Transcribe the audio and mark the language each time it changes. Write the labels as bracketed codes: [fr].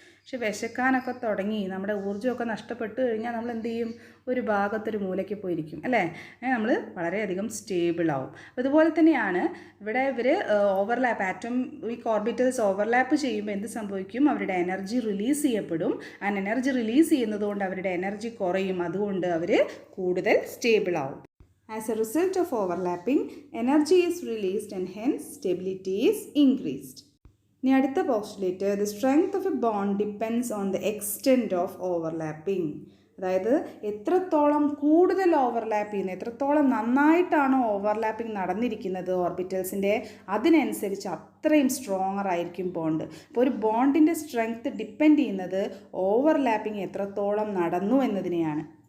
[ml] പക്ഷെ വിശക്കാനൊക്കെ തുടങ്ങി നമ്മുടെ ഊർജ്ജമൊക്കെ നഷ്ടപ്പെട്ട് കഴിഞ്ഞാൽ നമ്മൾ എന്ത് ചെയ്യും, ഒരു ഭാഗത്തൊരു മൂലയ്ക്ക് പോയിരിക്കും അല്ലേ, നമ്മൾ വളരെയധികം സ്റ്റേബിൾ ആവും. അതുപോലെ തന്നെയാണ് ഇവിടെ ഇവർ ഓവർലാപ്പ്, ആറ്റോമിക് ഓർബിറ്റൽസ് ഓവർലാപ്പ് ചെയ്യുമ്പോൾ എന്ത് സംഭവിക്കും, അവരുടെ എനർജി റിലീസ് ചെയ്യപ്പെടും. ആ എനർജി റിലീസ് ചെയ്യുന്നതുകൊണ്ട് അവരുടെ എനർജി കുറയും, അതുകൊണ്ട് അവർ കൂടുതൽ സ്റ്റേബിൾ ആവും. [en] As a result of overlapping, energy is released and hence stability is increased. [ml] ഇനി അടുത്ത postulate, [en] the strength of a bond depends on the extent of overlapping. [ml] അതായത് എത്രത്തോളം കൂടുതൽ ഓവർലാപ്പ് ചെയ്യുന്നത്, എത്രത്തോളം നന്നായിട്ടാണോ ഓവർലാപ്പിംഗ് നടന്നിരിക്കുന്നത് ഓർബിറ്റൽസിൻ്റെ, അതിനനുസരിച്ച് അത്രയും സ്ട്രോങ്ങർ ആയിരിക്കും ബോണ്ട്. അപ്പോൾ ഒരു ബോണ്ടിൻ്റെ സ്ട്രെങ്ത് ഡിപ്പെൻഡ് ചെയ്യുന്നത് ഓവർലാപ്പിംഗ് എത്രത്തോളം നടന്നു എന്നതിനെയാണ്.